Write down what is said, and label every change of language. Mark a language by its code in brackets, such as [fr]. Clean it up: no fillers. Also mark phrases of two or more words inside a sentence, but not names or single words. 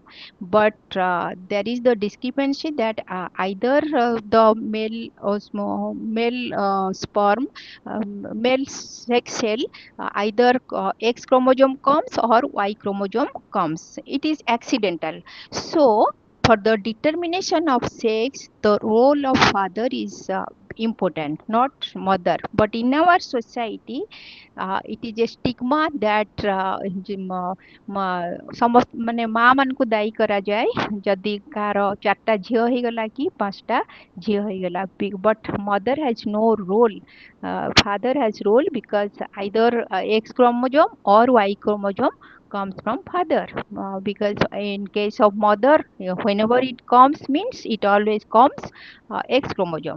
[en] But there is the discrepancy that either the male sperm, male sex cell, either X chromosome comes or Y chromosome comes. It is accidental. So, for the determination of sex, the role of father is important, not mother. But in our society, it is a stigma that [or] ମାନେ ମା ମାନଙ୍କୁ ଦାୟୀ କରାଯାଏ ଯଦି କାହାର ଚାରିଟା ଝିଅ ହେଇଗଲା କି ପାଞ୍ଚଟା ଝିଅ ହେଇଗଲା. [en] But mother has no role. Father has role because either X chromosome or Y chromosome comes from father. Because in case of mother, whenever it comes, means it always comes X chromosome.